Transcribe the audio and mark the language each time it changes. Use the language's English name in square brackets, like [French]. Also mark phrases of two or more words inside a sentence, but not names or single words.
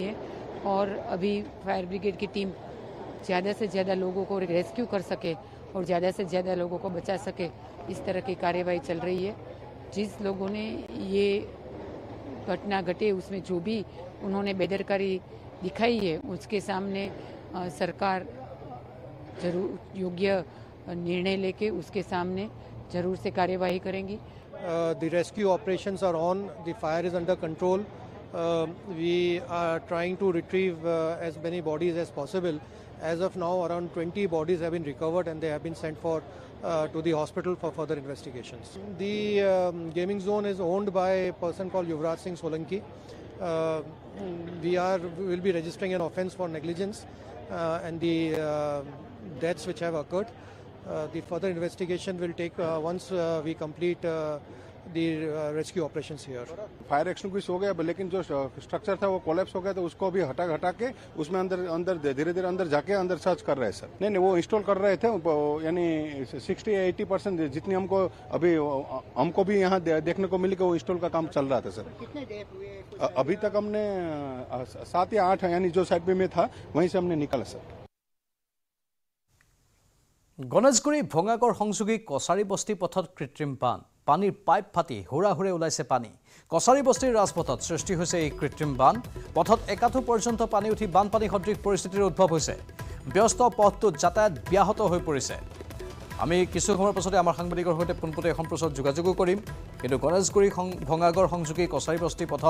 [Hindi] है और अभी [English] fire brigade [Hindi] की टीम ज़्यादा से ज़्यादा लोगों को रेस्क्यू कर सके और ज़्यादा से ज़्यादा लोगों को बचा सके इस तरह की कार्यवाही चल रही है जिस लोगों ने ये घटना घटे उसमें जो भी उन्होंने बेदरकारी दिखाई है उसके सामने सरकार जरूर योग्य निर्णय लेके उसके सामने जरूर से कार्यवाही करेंगी [English] The rescue operations are on. The fire is under control. We are trying to retrieve as many bodies as possible. As of now, around 20 bodies have been recovered and they have been sent to the hospital for further investigations. The gaming zone is owned by a person called Yuvraj Singh Solanki. We will be registering an offence for negligence and the deaths which have occurred. The further investigation will take once we complete the rescue operations here. fire extinguish [Hindi] हो गया लेकिन जो स्ट्रक्चर था वो कोलैप्स हो गया तो उसको भी हटा के उसमें अंदर धीरे अंदर जाके अंदर सर्च कर रहे हैं सर नहीं वो इंस्टॉल कर रहे थे यानी 60-80% जितनी हमको भी यहाँ देखने को मिली कि वो इंस्टॉल का काम चल रहा था सर कितने डेथ हुए अभी तक हमने 7 या 8 यानी जो साइड में था वहीं से हमने निकाला सर [Assamese] গণেশগুৰি ভঙাগড় সংযোগী কছাৰী বস্তি পথত কৃত্ৰিম বান পানীৰ পাইপ ফাটি হুৰাহুৰে ওলাইছে পানী কছাৰী বস্তিৰ ৰাজপথত সৃষ্টি হৈছে এই কৃত্ৰিম বান পথত একাঠু পৰ্যন্ত পানী উঠি বানপানী সদৃশ পৰিস্থিতিৰ উদ্ভৱ হৈছে ব্যস্ত পথটোত যাতায়াত ব্যাহত হৈ পৰিছে আমি কিছু সময়ৰ পাছতে আমাৰ সাংবাদিকৰ সৈতে পোনপটীয়া সম্প্ৰচাৰ যোগাযোগ কৰিম কিন্তু গণেশগুৰি ভঙাগড় সংযোগী কছাৰী বস্তি পথত